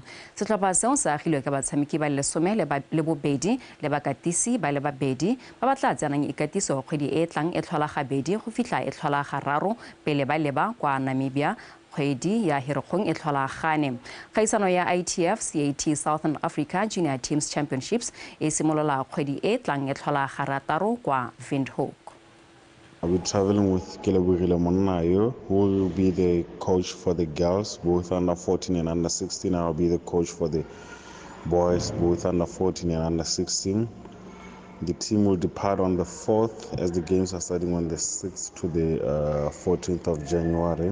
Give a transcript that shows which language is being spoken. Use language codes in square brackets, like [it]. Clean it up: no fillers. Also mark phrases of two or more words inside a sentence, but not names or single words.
[tn] Setlhopha seo se agilwe ka batshameki ba 10 le bobedi le bakatisi ba le babedi ba batla tsenang ikatiso kgwedi e tlang e tlhola gabedi go fitlha e tlhola gararo pele ba leba kwa Namibia kgwedi ya Herikgong e tlhola gane. Kgaisano ya ITF CAT Southern Africa Junior Teams Championships e simolola kgwedi e tlang e tlhola garataro kwa Windhoek. [en] I'll be traveling with Kelebogile Monayo, who will be the coach for the girls, both under 14 and under 16. I'll be the coach for the boys, both under 14 and under 16. The team will depart on the 4th as the games are starting on the 6th to the 14th of January.